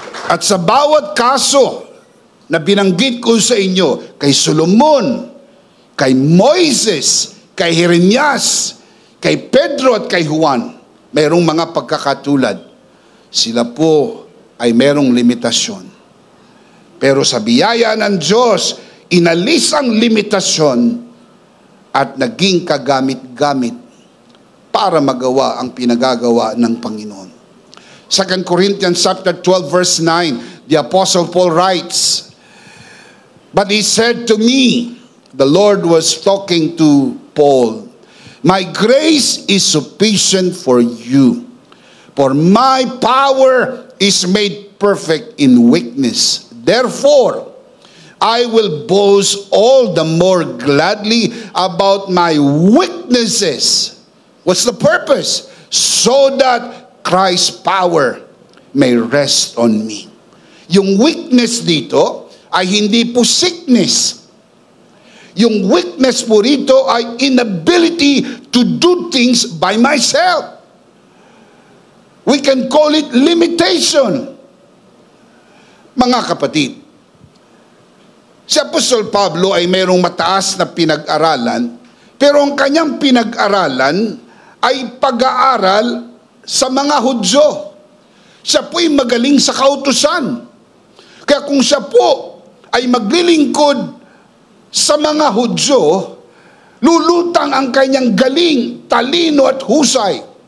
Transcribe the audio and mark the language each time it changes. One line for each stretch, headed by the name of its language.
Filipino: At sa bawat kaso na binanggit ko sa inyo, kay Solomon, kay Moises, kay Jeremias, kay Pedro at kay Juan, mayroong mga pagkakatulad. Sila po ay mayroong limitasyon. Pero sa biyaya ng Diyos, inalis ang limitasyon at naging kagamit-gamit para magawa ang pinagagawa ng Panginoon.
English: 2 Corinthians chapter 12 verse 9, the Apostle Paul writes, "But he said to me," the Lord was talking to Paul, My grace is sufficient for you, for my power is made perfect in weakness. Therefore, I will boast all the more gladly about my weaknesses. What's the purpose? So that Christ's power may rest on me.
Filipino: Yung weakness dito ay hindi po sickness.
English: Yung weakness po rito ay inability to do things by myself. We can call it limitation.
Filipino: Mga kapatid, si Apostol Pablo ay mayroong mataas na pinag-aralan, pero ang kanyang pinag-aralan ay pag-aaral sa mga Hudyo. Siya po'y magaling sa kautusan. Kaya kung siya po ay maglilingkod sa mga Hudyo, lulutang ang kanyang galing, talino at husay.